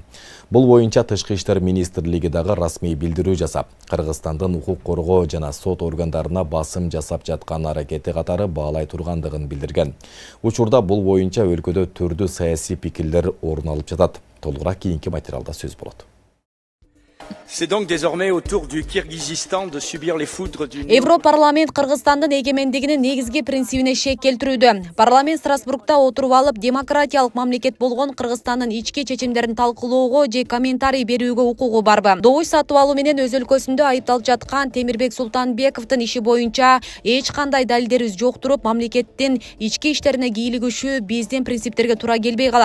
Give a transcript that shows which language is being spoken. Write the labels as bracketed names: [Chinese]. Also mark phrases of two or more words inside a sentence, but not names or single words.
[Kyrgyz] Бул боюнча Тышкы иштер министрлиги дагы расмий билдирүү жасап, Кыргызстандын укук коргоо жана сот органдарына басым жасап жаткан аракети катары баалай тургандыгын билдирген. Учурда бул боюнча өлкөдө түрдүү саясий пикирлер орун алып жатат. Толугураак кийинки материалда сөз болот. [French] C'est donc désormais au tour du Kirghizistan de subir les foudres d'une... [Kyrgyz] Европарламент Кыргызстандын эгемендигинин негизги принцибине шек келтирүүдө. Парламент Страсбургда отуруп алып, демократиялык мамлекет болгон Кыргызстандын ички чечимдерин талкуулоого же комментарий берүүгө укугу барбы? Добуш сатып алуу менен өз өлкөсүндө айыпталып жаткан Темирбек Султанбековдун иши боюнча эч кандай далилдерибиз жок туруп, мамлекеттин ички иштерине кийлигишүү биздин принциптерге туура келбей калат.